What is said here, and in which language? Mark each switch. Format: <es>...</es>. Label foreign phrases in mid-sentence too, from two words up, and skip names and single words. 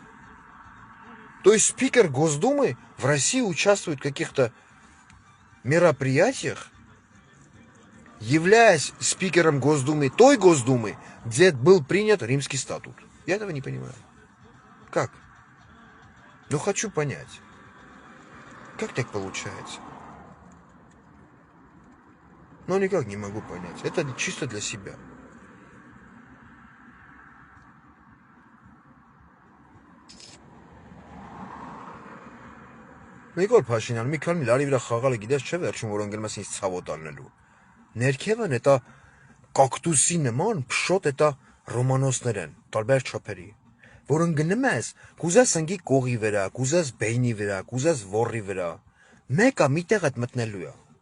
<ru>То есть спикер Госдумы в России участвует в каких-то мероприятиях, являясь спикером Госдумы, той Госдумы, где был принят Римский статут. Я этого не понимаю. Как? Ну, хочу понять. Как так получается? Но никак не могу понять. Это чисто для себя.</ru> <hy>Նիկոլ Փաշինյան, մի քանի լարի վրա խաղալը գիտես չէ վերջում, որ ընկել ես ինձ ցավոտ անելու։ Ներքևն էտա կակտուսի նման փշոտ էտա ռոմանոսներ են, տարբեր չափերի, որ ընկնում ես, կուզես ընկի կողի վրա, կուզես բեյնի վրա, կուզես ոռի վրա, մեկը մի տեղ այդ մտնելու է։</hy>